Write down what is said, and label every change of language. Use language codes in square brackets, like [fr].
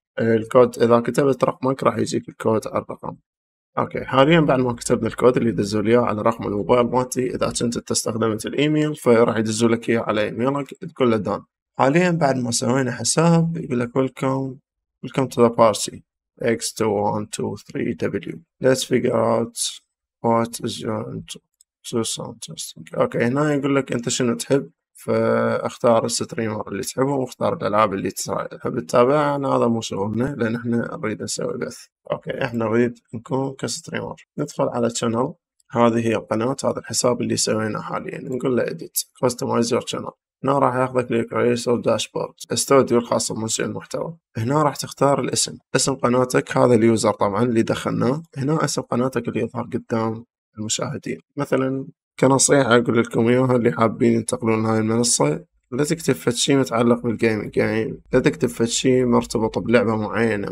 [ar] الكود إذا كتبت رقمك راح يجيك الكود على الرقم. أوكي، حاليا بعد ما كتبنا الكود اللي يدزوا لي إياه على رقم الموبايل مالتي، إذا كنت أنت استخدمت الإيميل فراح يدزوا لك إياه على إيميلك، تقول له دان. حاليا بعد ما سوينا حساب يقول لك [en] welcome to the party x2123w. Let's figure out what is your sound testing. [ar] أوكي، هنا يقول لك أنت شنو تحب، فاختار الستريمر اللي تحبه، واختار الألعاب اللي تحب تتابعها. أنا هذا مو شغلنا، لأن إحنا نريد نسوي بث. أوكي، إحنا نريد نكون كستريمر. ندخل على channel. هذه هي القناة، هذا الحساب اللي سويناه حاليا. نقول له [en] edit customize your channel. [ar] هنا راح ياخذك لكريسور داشبورد، استوديو الخاص بمنشئ المحتوى. هنا راح تختار الاسم، اسم قناتك، هذا اليوزر طبعا اللي دخلناه. هنا اسم قناتك اللي يظهر قدام المشاهدين. مثلا كنصيحة أقول لكم إياها اللي حابين ينتقلون هاي المنصة، لا تكتب فد شي متعلق بالجيمنج، يعني لا تكتب فد شي مرتبط بلعبة معينة.